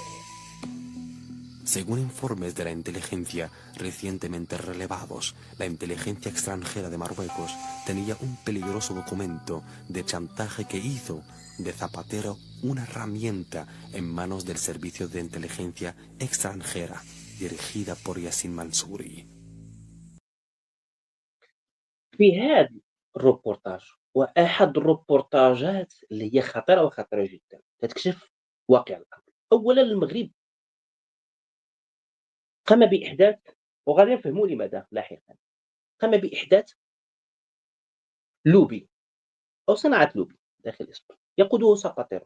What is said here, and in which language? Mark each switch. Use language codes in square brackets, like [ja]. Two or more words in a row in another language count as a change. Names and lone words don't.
[es] Según informes de la inteligencia recientemente relevados, la inteligencia extranjera de Marruecos tenía un peligroso documento de chantaje que hizo de Zapatero una herramienta en manos del Servicio de Inteligencia Extranjera dirigida por Yassin Mansouri. [ar] في هذا الروبورتاج وأحد الروبورتاجات اللي هي خطيرة وخطيرة جدًا، كتكشف واقع الأمر. أولًا المغرب قام بإحداث، وغادي نفهموا لماذا لاحقًا، قام بإحداث لوبي أو صناعة لوبي داخل إسبانيا يقوده ساباتيرو.